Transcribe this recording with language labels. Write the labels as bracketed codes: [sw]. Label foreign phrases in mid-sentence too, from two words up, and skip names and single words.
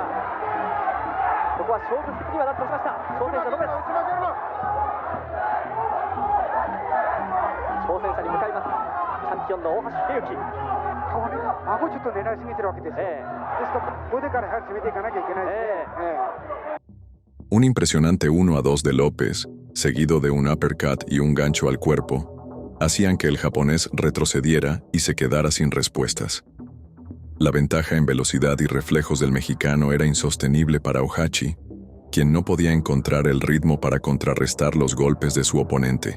[ja] ここは勝負服にはなってきました。挑戦者ロペス。挑戦者に向かいます。チャンピオンの大橋秀幸。顎ちょっと狙いすぎてるわけですよ。ですからボディからやはり攻めていかなきゃいけないですね。 [es] Un impresionante 1-2 de López, seguido de un uppercut y un gancho al cuerpo, hacían que el japonés retrocediera y se quedara sin respuestas. La ventaja en velocidad y reflejos del mexicano era insostenible para Ohachi, quien no podía encontrar el ritmo para contrarrestar los golpes de su oponente.